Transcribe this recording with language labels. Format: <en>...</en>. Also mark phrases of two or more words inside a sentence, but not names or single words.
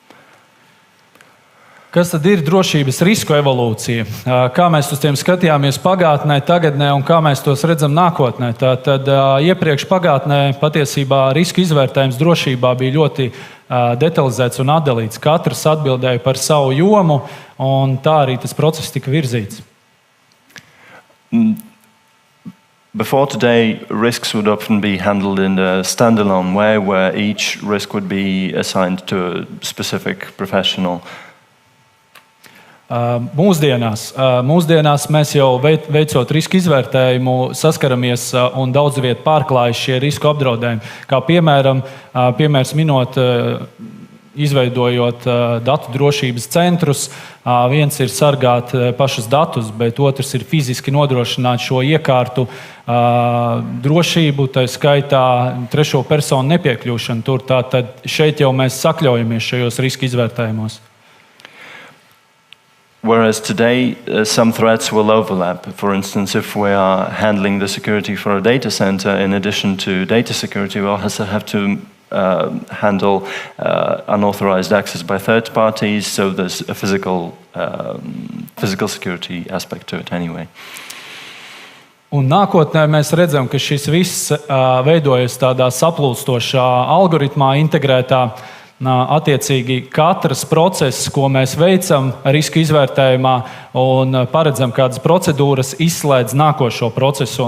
<lv>Kas tad ir drošības risku evolūcija? Kā mēs uz tiem skatījāmies pagātnē, tagadnē un kā mēs tos redzam nākotnē? Tad iepriekš pagātnē patiesībā risku izvērtējums drošībā bija ļoti detalizēts un atdalīts. Katrs atbildēja par savu jomu, un tā arī tas process tika virzīts.</lv> <en>Before today, risks would often be handled in a standalone way, where each risk would be assigned to a specific professional.</en> <lv>Mūsdienās mēs jau veicot risku izvērtējumu saskaramies un daudz vietu pārklājas šie risku apdraudējumi. Kā piemērs minot, izveidojot datu drošības centrus, viens ir sargāt pašus datus, bet otrs ir fiziski nodrošināt šo iekārtu drošību, tā skaitā trešo personu nepiekļūšanu tur. Tātad šeit jau mēs sakļaujamies šajos risku izvērtējumos.</lv> <en>Whereas today, some threats will overlap. For instance, if we are handling the security for a data center, in addition to data security, we'll also have to handle unauthorized access by third parties, so there's a physical security aspect to it anyway.</en> <lv>Un nākotnē mēs redzam, ka šis viss veidojas tādā saplūstošā algoritmā integrētā. Attiecīgi katrs process, ko mēs veicam risku izvērtējumā un paredzam kādas procedūras, izslēdz nākošo procesu.</lv>